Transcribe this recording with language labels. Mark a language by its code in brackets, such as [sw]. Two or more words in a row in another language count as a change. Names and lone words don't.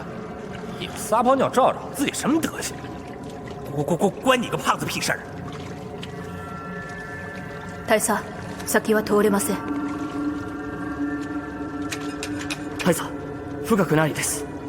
[zh] 也撒泡尿照照自己什么德行？关你个胖子屁事儿！ [ja] 大佐、先は通れません。大佐、深くないです。